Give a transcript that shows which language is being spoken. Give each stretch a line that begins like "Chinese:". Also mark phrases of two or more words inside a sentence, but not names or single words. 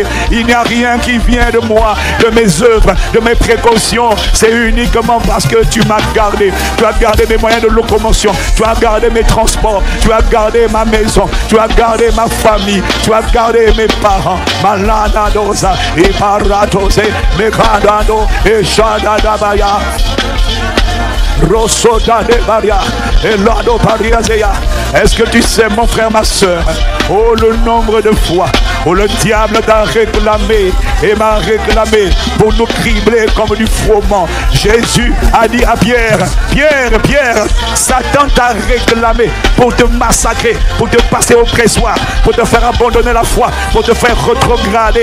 French: Il n'y a rien qui vient de moi, de mes œuvres, de mes précautions. C'est uniquement parce que tu m'as gardé. Tu as gardé mes moyens de locomotion. Tu as gardé mes transports. Tu as gardé ma maison. Tu as gardé ma famille. Tu as gardé mes parents. Malana dosa et paratose mekadano et shadadabaya. Rosoda de Baria et Lado Pariazea. Est-ce que tu sais, mon frère, ma soeur, oh, le nombre de fois où le diable t'a réclamé et m'a réclamé pour nous cribler comme du froment. Jésus a dit à Pierre, Pierre, Satan t'a réclamé pour te massacrer, pour te passer au pressoir, pour te faire abandonner la foi, pour te faire rétrograder.